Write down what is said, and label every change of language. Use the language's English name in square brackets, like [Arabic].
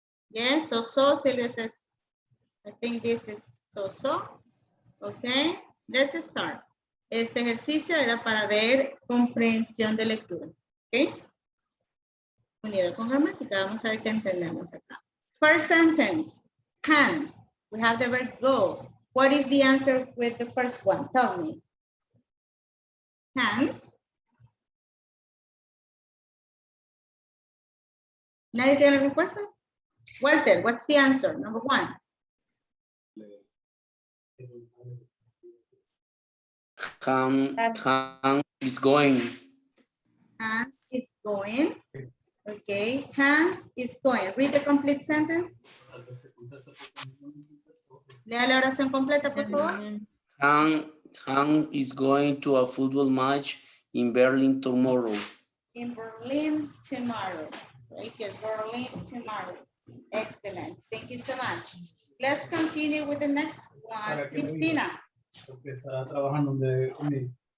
[English] Yes, so, Silvia says, I think this is so. Okay, let's start. [Spanish] Este ejercicio era para ver comprensión de lectura. Ok. Unido con gramática, vamos a ver qué entendemos acá. [English] First sentence, hands. We have the verb go. What is the answer with the first one? Tell me. Hands. ¿Nadie tiene la respuesta? Walter, what's the answer? Number one. Hans is going. Hans is going. Okay, Hans is going. Read the complete sentence. [Spanish] Lea la oración completa, por favor. [English] Han is going to a football match in Berlin tomorrow. In Berlin tomorrow. Very good. Berlin tomorrow. Excellent. Thank you so much. Let's continue with the next one. Cristina. [Spanish] Porque está trabajando conmigo.